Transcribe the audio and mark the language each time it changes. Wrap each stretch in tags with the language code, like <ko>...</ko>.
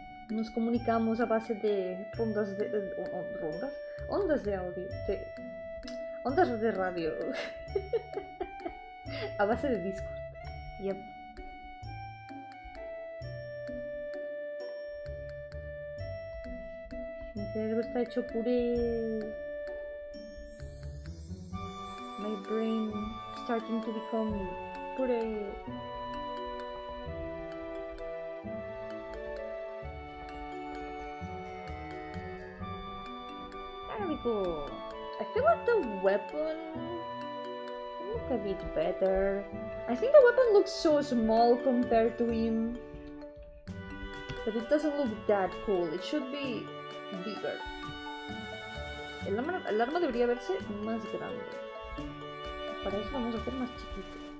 <es>Nos comunicamos a base de ondas de audio. Ondas de radio. A base de Discord. Yep. Mi cerebro está hecho puré.</es> <en>My brain starting to become puré. There we go. I feel like the weapon look a bit better. I think the weapon looks so small compared to him. But it doesn't look that cool. It should be bigger.</en> <es>El arma debería verse más grande. Para eso vamos a hacer más chiquito.</es>